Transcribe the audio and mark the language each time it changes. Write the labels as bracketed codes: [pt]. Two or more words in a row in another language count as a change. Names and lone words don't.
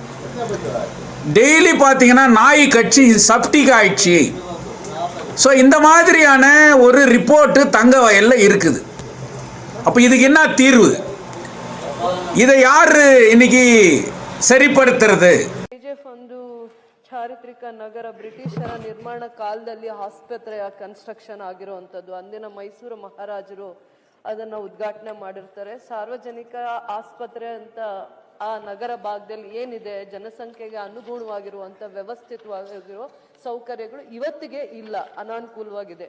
[ta] டெய்லி பார்த்தீங்கன்னா நாய் கட்சி சப்டிக் ஆயிடுச்சு. ஸோ இந்த மாதிரியான ஒரு ரிப்போர்ட்டு தங்க வயலில் இருக்குது. அப்போ இதுக்கு என்ன தீர்வு? இதை யார் இன்னைக்கு சரிப்படுத்துறது? [kn] ಕೆಜಿಎಫ್ ಒಂದು ಚಾರಿತ್ರಿಕ ನಗರ, ಬ್ರಿಟಿಷರ ನಿರ್ಮಾಣ ಕಾಲದಲ್ಲಿ ಆಸ್ಪತ್ರೆಯ ಕನ್ಸ್ಟ್ರಕ್ಷನ್ ಆಗಿರುವಂಥದ್ದು. ಅಂದಿನ ಮೈಸೂರು ಮಹಾರಾಜರು ಅದನ್ನು ಉದ್ಘಾಟನೆ ಮಾಡಿರ್ತಾರೆ. ಸಾರ್ವಜನಿಕ ಆಸ್ಪತ್ರೆ ಅಂತ ಆ ನಗರ ಭಾಗದಲ್ಲಿ ಏನಿದೆ, ಜನಸಂಖ್ಯೆಗೆ ಅನುಗುಣವಾಗಿರುವಂಥ ವ್ಯವಸ್ಥಿತವಾಗಿರೋ ಸೌಕರ್ಯಗಳು ಇವತ್ತಿಗೆ ಇಲ್ಲ, ಅನಾನುಕೂಲವಾಗಿದೆ.